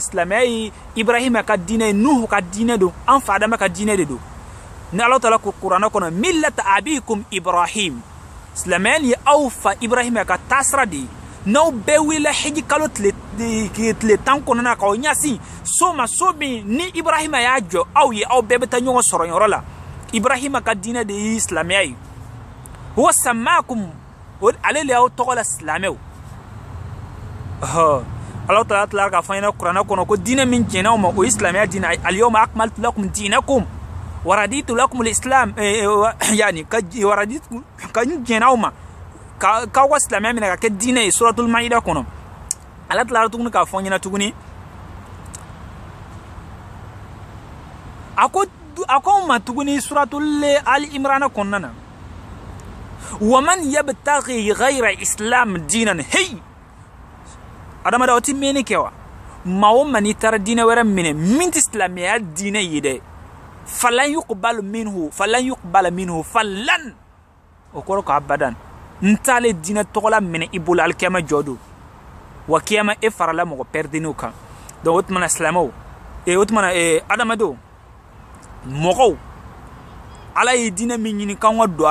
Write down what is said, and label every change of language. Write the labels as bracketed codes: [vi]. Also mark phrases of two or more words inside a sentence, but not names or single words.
[bm] silamɛya ye Ibrahima ka diinɛ ye Nuhu ka diinɛ don an fa Adama ka diinɛ de don ni Alahu Taala ko kuranɛ kɔnɔ [ar] ملة أبيكم إبراهيم [bm] silamɛya ye aw fa Ibrahima ka taasira de ye n'aw bɛɛ wulila hiji kalo tile 10 kɔnɔna k'aw ɲɛsin so ma so min ni Ibrahima y'a jɔ aw ye aw bɛɛ bɛ taa ɲɔgɔn sɔrɔ yɔrɔ la Ibrahima ka diinɛ de ye silamɛya ye [ar] هو سماكم [bm] ale le y'aw tɔgɔ la silamɛw Alahu Taala tilara k'a fɔ an ɲɛna kuranɛ kɔnɔ ko diinɛ min jɛnna aw ma o ye silamɛya diinɛ [ar] اليوم أكملت لكم دينكم ورضيت لكم الإسلام [bm] yani ka n jɛnna aw ma k'aw ka silamɛya minɛ ka kɛ diinɛ ye suratul maida kɔnɔ ala tilara tuguni k'a fɔ an ɲɛna tuguni a ko anw ma tuguni suratul ali imran kɔnɔna na [ar] ومن يبتغ غير الإسلام دينا [bm] hey adamada o ti meni kɛ wa maa o maa n'i taara diinɛ wɛrɛ minɛ min tɛ silamɛya diinɛ ye dɛ [ar] فلن يقبل منه فلن [bm] o kɔrɔ ko abadan n t'ale diinɛ tɔgɔla minɛ i bolo alikiyama jɔ don wa kiyama e farala mɔgɔ pɛrɛdenniw kan donc o tuma na silamɛw o tuma na adamadenw mɔgɔw ala ye diinɛ min ɲini k'anw ka don a